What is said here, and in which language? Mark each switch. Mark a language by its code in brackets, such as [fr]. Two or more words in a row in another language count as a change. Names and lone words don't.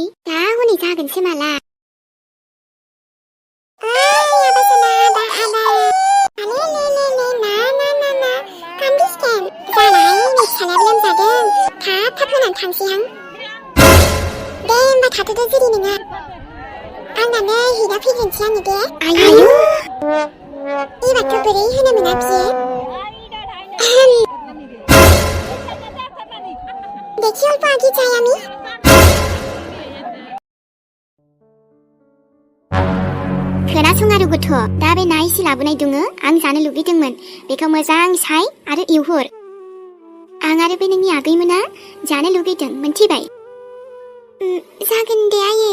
[brx] दा हनै जागोनसो माला। थाब होनानै थांसैहां। दे होमबा थाथ'दो जुरि नोङो, आंना नै हिदा फैग्रोनोसै आङो दे। आयु एबारथ' बोरै होनो मोना बियो। [as] দেখি অলপ আগে যাই আমি। [brx] खोनासं आरो गथ', दा बे ना एसे लाबोनाय दङ, आं जानो लुगैदोंमोन, बेखौ मोजां साय आरो एवहर। आं आरो बे नोंनि आगैमोना जानो लुगैदों, मोनथिबाय? जागोन दे आयै।